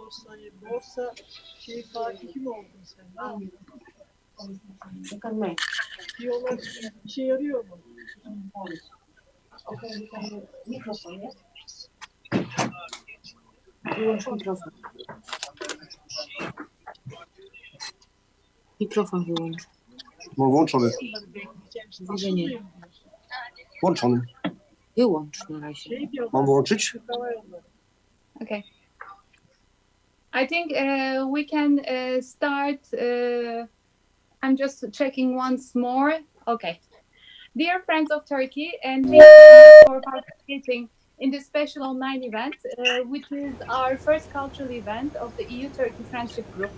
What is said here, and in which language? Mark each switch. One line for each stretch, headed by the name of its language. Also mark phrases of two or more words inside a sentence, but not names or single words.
Turkish: Borsa Fatih'i mi oldun sen? Ne yaptın? Diyorlar işe yarıyor mu?
Polish: Wyłącz mikrofon. Mikrofon wyłącz. Włączony.
Turkish: Açılmıyor mu?
Polish: Włączony. Wyłącz na razie. Mam włączyć?
English: Okay. I think we can start. I'm just checking once more. Okay. Dear friends of Turkey, and thank you for participating in this special online event, which is our first cultural event of the EU-Turkey Friendship Group.